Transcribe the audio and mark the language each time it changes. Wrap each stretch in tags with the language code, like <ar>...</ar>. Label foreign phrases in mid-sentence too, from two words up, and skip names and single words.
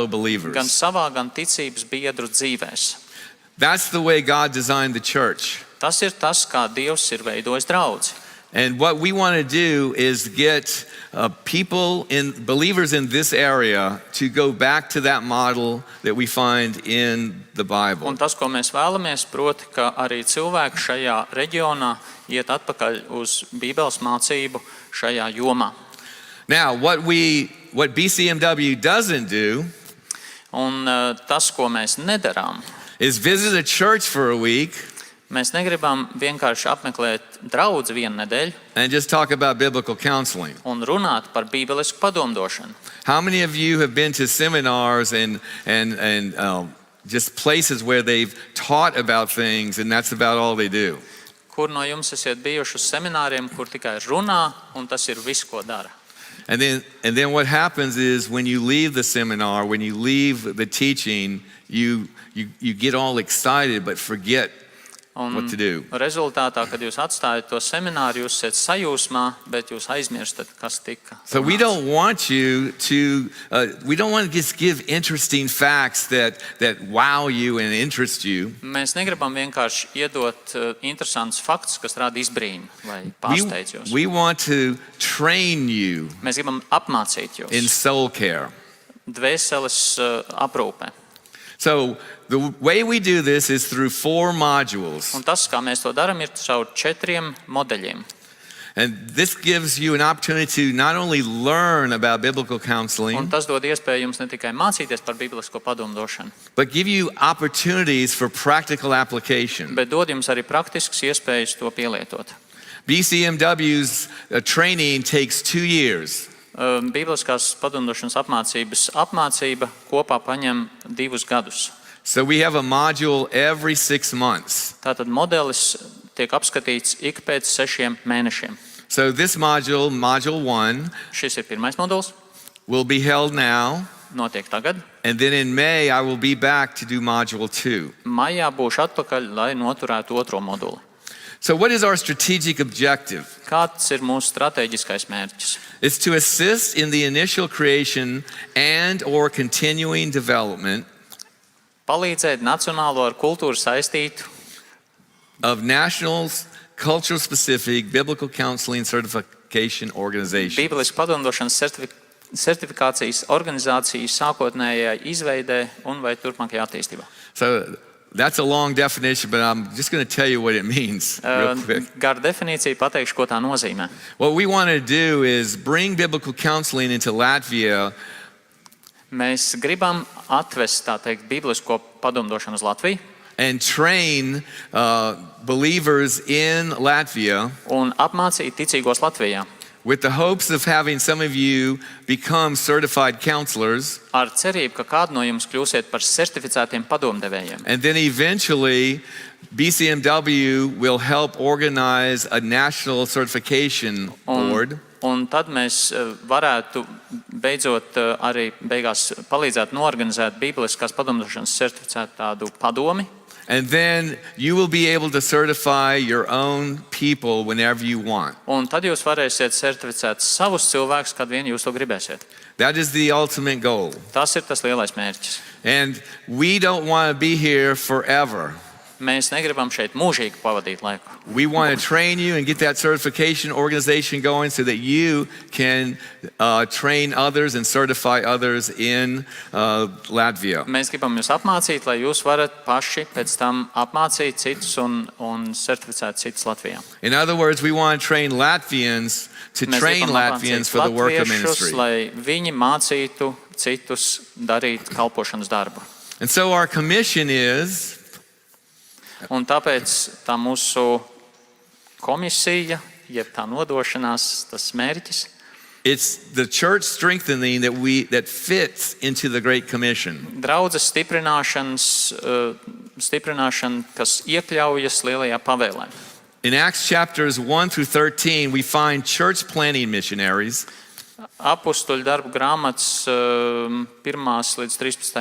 <lv>gan</lv> <en>believers.</en> <lv>savā, gan ticības biedru dzīvēs.</lv> <en>That's the way God designed the church.</en> <lv>Tas ir tas, kā Dievs ir veidojis draudzi.</lv> <en>And what we want to do is get believers in this area to go back to that model that we find in the Bible.</en> <lv>Un tas, ko mēs vēlamies, proti, ka arī cilvēki šajā reģionā iet atpakaļ uz Bībeles mācību šajā jomā.</lv> <en>Now, what BCMW doesn't do</en> <lv>Un tas, ko mēs nedarām,</lv> <en>is visit a church for a week</en> <lv>mēs negribam vienkārši apmeklēt draudzi vienu nedēļu</lv> <en>and just talk about biblical counseling.</en> <lv>un runāt par bībelisku padomdošanu.</lv> <en>How many of you have been to seminars and just places where they've taught about things and that's about all they do?</en> <lv>Kur no jums esat bijuši uz semināriem, kur tikai runā, un tas ir viss, ko dara?</lv> <en>And then what happens is when you leave the seminar, when you leave the teaching, you get all excited but forget what to do.</en> <lv>Rezultātā, kad jūs atstājat to semināru, jūs esat sajūsmā, bet jūs aizmirstat, kas tika.</lv> <en>So we don't want you to, we don't want to just give interesting facts that wow you and interest you.</en> <lv>Mēs negribam vienkārši iedot interesants faktus, kas rada izbrīnu vai pārsteidz jūs.</lv> <en>We want to train you</en> <lv>Mēs gribam apmācīt jūs</lv> <en>in soul care.</en> <lv>dvēseles aprūpē.</lv> <en>So the way we do this is through 4 modules.</en> <lv>Un tas, kā mēs to darām, ir caur 4 modeļiem.</lv> <en>And this gives you an opportunity to not only learn about biblical</en> <lv>Un</lv> <en>counseling,</en> <lv>tas dod iespēju jums ne tikai mācīties par bībelisko padomdošanu,</lv> <en>but give you opportunities for practical application.</en> <lv>bet dod jums arī praktiskas iespējas to pielietot.</lv> <en>BCMW's training takes 2 years.</en> <lv>Bībeliskās padomdošanas apmācība kopā paņem 2 gadus.</lv> <en>So we have a module every 6 months.</en> <lv>Tātad modelis tiek apskatīts ik pēc 6 mēnešiem.</lv> <en>So this module, module 1,</en> <lv>Šis ir pirmais modelis,</lv> <en>will be held now.</en> <lv>notiek tagad.</lv> <en>And then in May, I will be back to do module 2.</en> <lv>Maijā būšu atpakaļ, lai noturētu otro moduli.</lv> <en>So what is our strategic objective?</en> <lv>Kāds ir mūsu strateģiskais mērķis?</lv> <en>It's to assist in the initial creation and or continuing development</en> <lv>Palīdzēt nacionālo ar kultūru saistītu</lv> <en>of national, cultural-specific biblical counseling certification organization.</en> <lv>bībelisku padomdošanas certifikācijas organizāciju sākotnējai izveidē un vai turpmākajā attīstībā.</lv> <en>So that's a long definition, but I'm just going to tell you what it means real quick.</en> <lv>Gar definīciju pateikšu, ko tā nozīmē.</lv> <en>What we want to do is bring biblical counseling into Latvia</en> <lv>Mēs gribam atvest, tā teikt, bībelisko padomdošanu uz Latviju</lv> <en>and train believers in Latvia</en> <lv>un apmācīt ticīgos Latvijā</lv> <en>with the hopes of having some of you become certified counselors</en> <lv>ar cerību, ka kādu no jums kļūsiet par certificētiem padomdevējiem.</lv> <en>and then eventually BCMW will help organize a national certification board.</en> <lv>Un tad mēs varētu beidzot arī beigās palīdzēt norganizēt bībeliskās padomdošanas certificētu tādu padomi.</lv> <en>And then you will be able to certify your own people whenever you want.</en> <lv>Un tad jūs varēsiet certificēt savus cilvēkus, kad vien jūs to gribēsiet.</lv> <en>That is the ultimate goal.</en> <lv>Tas ir tas lielais mērķis.</lv> <en>And we don't want to be here forever.</en> <lv>Mēs negribam šeit mūžīgi pavadīt laiku.</lv> <en>We want to train you and get that certification organization going so that you can train others and certify others in Latvia.</en> <lv>Mēs gribam jūs apmācīt, lai jūs varat paši pēc tam apmācīt citus un certificēt citus Latvijā.</lv> <en>In other words, we want to train Latvians to</en> <lv>Mēs</lv> <en>train</en> <lv>gribam</lv> <en>Latvians</en> <lv>apmācīt</lv> <en>for the work of</en> <lv>latviešus,</lv> <en>ministry.</en> <lv>lai viņi mācītu citus darīt kalpošanas darbu.</lv> <en>And so our commission is</en> <lv>Un tāpēc tā mūsu komisija, jeb tā nodošanās, tas mērķis,</lv> <en>it's the church strengthening that fits into the Great Commission.</en> <lv>draudzes stiprināšana, kas iekļaujas lielajā pavēlē.</lv> <en>In Acts chapters 1 through 13, we find church planting missionaries.</en> <lv>Apustuļu darbu grāmatas 1. līdz 13.</lv>